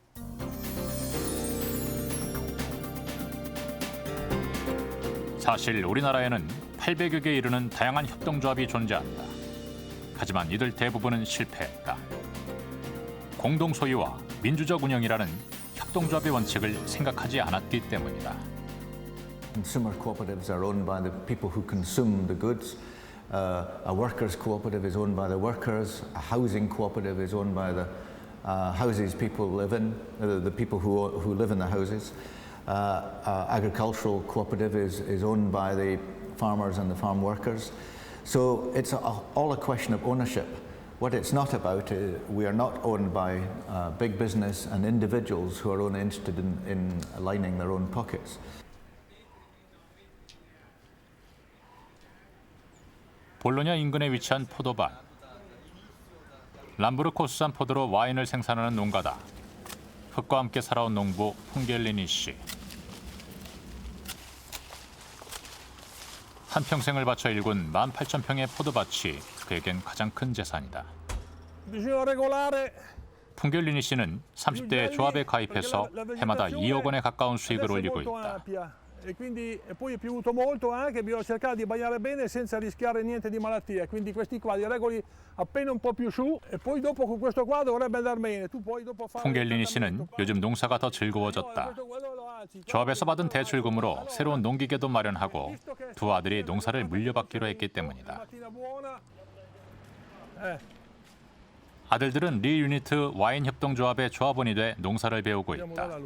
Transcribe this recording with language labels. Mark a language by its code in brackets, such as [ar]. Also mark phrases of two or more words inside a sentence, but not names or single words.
[ko] 사실 우리나라에는 800여 개에 이르는 다양한 협동조합이 존재한다. 하지만 이들 대부분은 실패했다. 공동소유와 민주적 운영이라는 협동조합의 원칙을 생각하지 않았기 때문이다. [en] Consumer cooperatives are owned by the people who consume the goods. A workers' cooperative is owned by the workers. A housing cooperative is owned by the houses people live in, the people who live in the houses. Agricultural cooperative is owned by the farmers and the farm workers. So it's all a question of ownership. What it's not about is we are not owned by big business and individuals who are only interested in lining their own pockets. [ko] 볼로냐 인근에 위치한 포도밭. 람브르코스산 포도로 와인을 생산하는 농가다. 흙과 함께 살아온 농부 풍겔리니 씨. 한평생을 바쳐 일군 18,000평의 포도밭이 그에겐 가장 큰 재산이다. 풍겔리니 씨는 30대 조합에 가입해서 해마다 2억 원에 가까운 수익을 올리고 있다. [it] E quindi poi è piovuto molto anche, bisogna cercare di bagnare bene senza rischiare niente di malattia, quindi questi qua li regoli appena un po' più su e poi dopo con questo qua dovrebbe andare bene. Tu poi dopo fare [ko] 풍겔리니 씨는 요즘 농사가 더 즐거워졌다. 조합에서 받은 대출금으로 새로운 농기계도 마련하고 두 아들이 농사를 물려받기로 했기 때문이다. 아들들은 리 유니트 와인 협동조합의 조합원이 돼 농사를 배우고 있다.